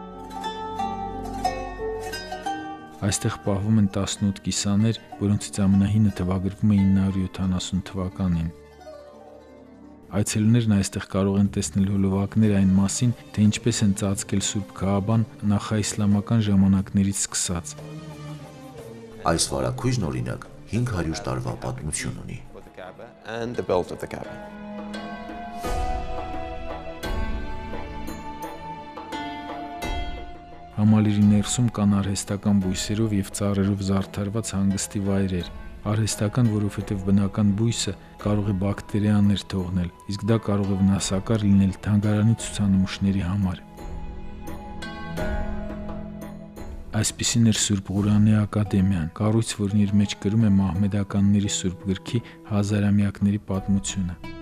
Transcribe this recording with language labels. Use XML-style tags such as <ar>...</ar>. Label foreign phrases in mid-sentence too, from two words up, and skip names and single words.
<hy>Այստեղ պահվում են 18 կիսաներ, որոնցից ամենահինը թվագրվում է 970 թվականին։ Այցելուներն այստեղ կարող են տեսնել հոլովակներ այն մասին, թե ինչպես են ծածկել Սուրբ Քաաբան նախաիսլամական ժամանակներից սկսած։ Այս վարագույրն օրինակ 500 տարվա պատմություն ունի։</hy> <en>And the build of the Kaaba.</en> <hy>Համալիրի ներսում կան արհեստական բույսերով և ծառերով զարդարված հանգստի վայրեր։ Արհեստական, որովհետև բնական բույսը կարող է բակտերիաներ թողնել, իսկ դա կարող է վնասակար լինել թանգարանի ցուցանմուշների համար։ Այսպիսին էր Սուրբ Ղուրանի ակադեմիան, կառույց, որն իր մեջ կրում է մահմեդականների Սուրբ գրքի հազարամյակների պատմությունը։</hy>